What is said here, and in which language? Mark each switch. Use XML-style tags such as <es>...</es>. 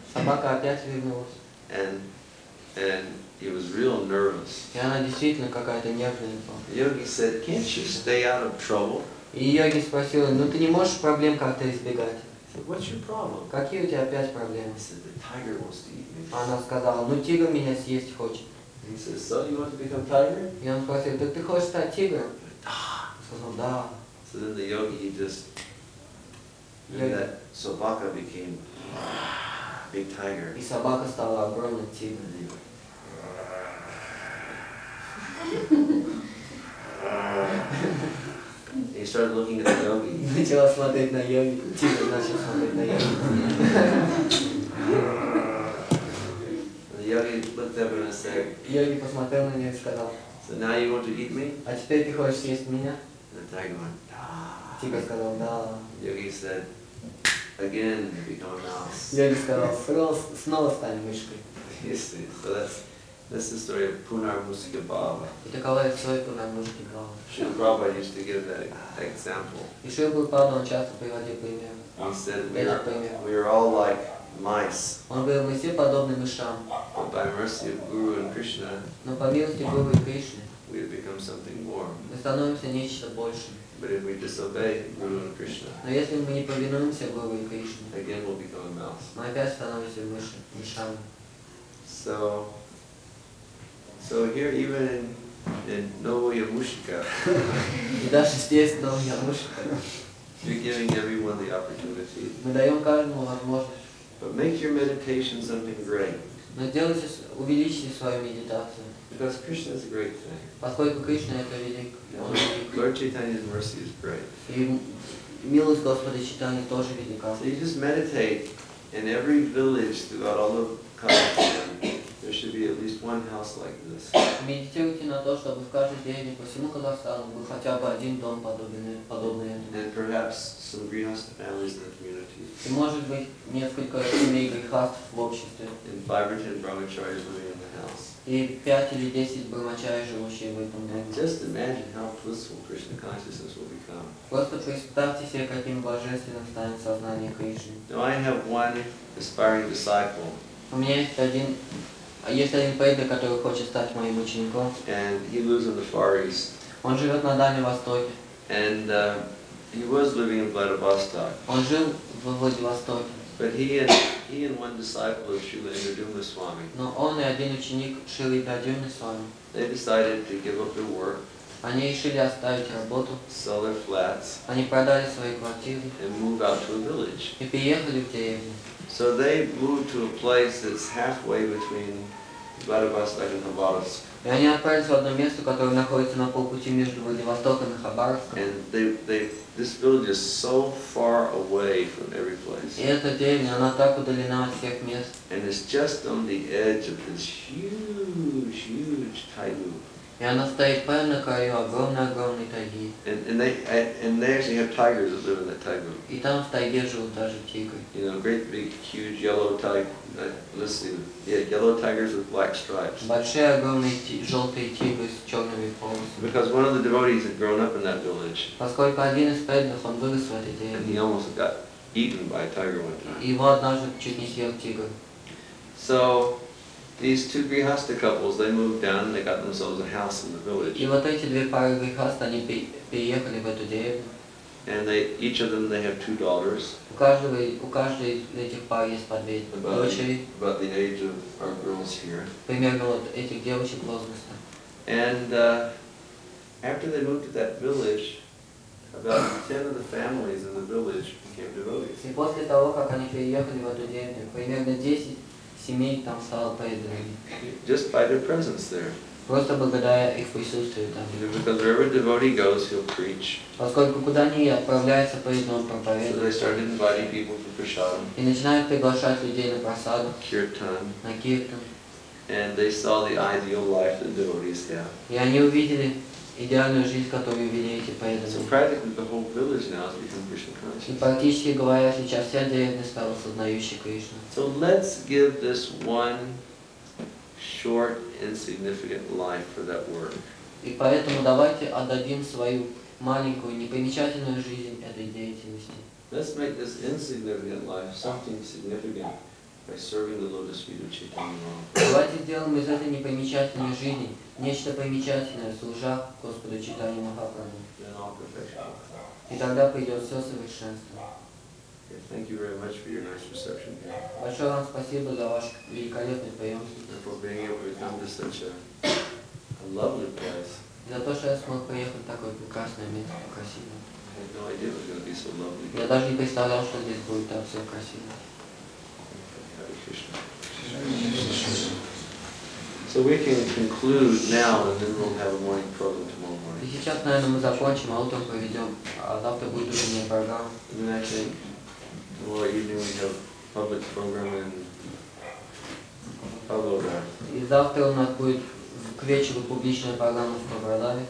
<ru>собака опять вернулась.</ru> <en>and he was real nervous.</en> <ru>И она действительно какая-то нервная была.</ru> <en>The yogi said, can't you stay out of trouble?</en> <ru>И йоги спросил, ну ты не можешь проблем как-то избегать?</ru> <en>He said, what's your problem?</en> <ru>Какие у тебя опять проблемы?</ru> <en>He said, the tiger wants to eat me.</en> <ru>Она сказала, ну тигр меня съесть хочет.</ru> <en>He said, so you want to become tiger?</en> <ru>И он спросил, так ты хочешь стать тигром? Он сказал, да.</ru> <en>So then the yogi, he just, and that Sobaka became big tiger.</en> <ru>И собака стала огромным тигром.</ru> <en>He started looking at the yogi.</en> <ru>Начала смотреть на йоги. Тигр начал смотреть на йоги.</ru> <en>The yogi looked up and said,</en> <ru>Йоги посмотрел на нее и сказал,</ru> <en>so now you want to eat me?</en> <ru>а теперь ты хочешь съесть меня?</ru> <en>And the tiger went, ah.</en> <ru>Тигр сказал, да.</ru> <en>Yogi said, again, you become a mouse.</en> <ru>Йоги сказал, снова стань мышкой.</ru> <en>You see, so that's the story of Punar Musika Bhava.</en> <ru>И такова история Пунар Мусики Бхава.</ru> <en>Srila Prabhupada used to give that example.</en> <ru>И Шрила Прабхупада, он часто приводил пример.</ru> <en>He said</en> <ru>Этот пример.</ru> <en>we are all like mice,</en> <ru>Он говорил, мы все подобны мышам,</ru> <en>but by mercy of Guru and Krishna,</en> <ru>но по милости Гуру и Кришны</ru> <en>we have become something more.</en> <ru>мы становимся нечто большим.</ru> <en>But if we disobey Guru and Krishna,</en> <ru>Но если мы не повинуемся Гуру и Кришне,</ru> <en>again we'll become a mouse.</en> <ru>мы опять становимся мышами.</ru> <en>So here even in Novoyamyshevo,</en> <ru>И даже здесь, в Новоямышево,</ru> <en>you're giving everyone the opportunity.</en> <ru>мы даем каждому возможность.</ru> <en>But make your meditation something great.</en> <ru>Но делайте, увеличьте свою медитацию.</ru> <en>Because Krishna is a great thing.</en> <ru>Поскольку Кришна это велик, он велик.</ru> <en>Lord Chaitanya's mercy is great.</en> <ru>И милость Господа Чайтаньи тоже велика.</ru> <en>So you just meditate in every village throughout all of Kazakhstan. There should be at least one house like this.</en> <ru>Медитируйте на то, чтобы в каждой деревне по всему Казахстану был хотя бы один дом, подобный этому.</ru> <en>And perhaps some grihastha families in the community.</en> <ru>И может быть несколько семей грехаств в обществе.</ru> <en>And 5 or 10 brahmacharis living in the house.</en> <ru>И 5 или 10 брамачари, живущие в этом доме.</ru> <en>Just imagine how blissful Krishna consciousness will become.</en> <ru>Просто представьте себе, каким божественным станет сознание Кришны.</ru> <en>Now I have one aspiring disciple.</en> <ru>У меня есть один преданный, который хочет стать моим учеником.</ru> <en>And he lives in the Far East.</en> <ru>Он живет на Дальнем Востоке.</ru> <en>And he was living in Vladivostok.</en> <ru>Он жил во Владивостоке.</ru> <en>But he and one disciple of Srila Swami,</en> <ru>Но он и один ученик Шрилы Свами,</ru> <en>they decided to give up their work,</en> <ru>они решили оставить работу,</ru> <en>sell their flats,</en> <ru>они продали свои квартиры</ru> <en>and move out to a village.</en> <ru>и переехали в деревню.</ru> <en>So they moved to a place that's halfway between Vladivostok and Khabarovsk.</en> <ru>И они отправились в одно место, которое находится на полпути между Владивостоком и Хабаровском.</ru> <en>And this village is so far away from every place.</en> <ru>И эта деревня, она так удалена от всех мест.</ru> <en>And it's just on the edge of this huge taigu.</en> <ru>И она стоит прямо на краю огромной тайги.</ru> <en>And they actually have tigers that live in that taigu.</en> <ru>И там в тайге живут даже тигры.</ru> <en>You know, great big huge yellow tiger. Let's see. Yeah, yellow tigers with black stripes.</en> <ru>Большие огромные желтые тигры с черными полосами.</ru> <en>Because one of the devotees had grown up in that village.</en> <ru>Поскольку один из преданных, он вырос в этой</ru> <en>And</en> <ru>деревне.</ru> <en>he almost got eaten by a tiger one time.</en> <ru>Его однажды чуть не съел тигр.</ru> <en>So these two grihastha couples, they moved down and they got themselves a house in the village.</en> <ru>И вот эти две пары грехаст, они переехали в эту деревню.</ru> <en>And each of them, they have 2 daughters.</en> <ru>У каждой из этих пар есть по 2 дочери.</ru> <en>About the age of our girls here.</en> <ru>Примерно вот этих девочек возраста.</ru> <en>And after they moved to that village, about 10 of the families in the village became devotees.</en> <ru>И после того, как они переехали в эту деревню, примерно 10 семей там стало преданными.</ru> <en>Just by their presence there.</en> <ru>Просто благодаря их присутствию там.</ru> <en>Because wherever a devotee goes, he'll preach.</en> <ru>Поскольку куда ни отправляется преданный, он проповедует.</ru> <en>So they started inviting people for prasadam.</en> <ru>И начинают приглашать людей на просаду,</ru> <en>Kirtan.</en> <ru>на киртан.</ru> <en>And they saw the ideal life that devotees have.</en> <ru>И они увидели идеальную жизнь, которую вели эти преданные.</ru> <en>So practically the whole village now has become Krishna</en> <ru>И</ru> <en>conscious.</en> <ru>практически говоря, сейчас вся деревня стала сознающей Кришну.</ru> <en>So let's give this one short, insignificant life for that work.</en> <ru>И поэтому давайте отдадим свою маленькую, непримечательную жизнь этой деятельности.</ru> <en>Let's make this insignificant life something significant by serving the lotus feet of Chaitanya Mahaprabhu.</en> <ru>Давайте сделаем из этой непримечательной жизни нечто примечательное, служа Господу Чайтаньи Махапрабху.</ru> <en>Then all perfection will come.</en> <ru>И тогда придет все совершенство.</ru> <en>Thank you very much for your nice reception here.</en> <ru>Большое вам спасибо за ваш великолепный прием.</ru> <en>And for being able to come to such a lovely place.</en> <ru>И за то, что я смог приехать в такое прекрасное место, красивое.</ru> <en>I had no idea it was going to be so lovely.</en> <ru>Я даже не представлял, что здесь будет так все красиво.</ru> <sa>Hare Krishna.</sa> <en>So we can conclude now, and then we'll have a morning program tomorrow morning.</en> <ru>И сейчас, наверное, мы закончим, а утром проведем, а завтра будет утренняя программа.</ru> <en>And then I think tomorrow evening we have public program in Pavlograd.</en> <ru>И завтра у нас будет к вечеру публичная программа в Павлодаре.</ru>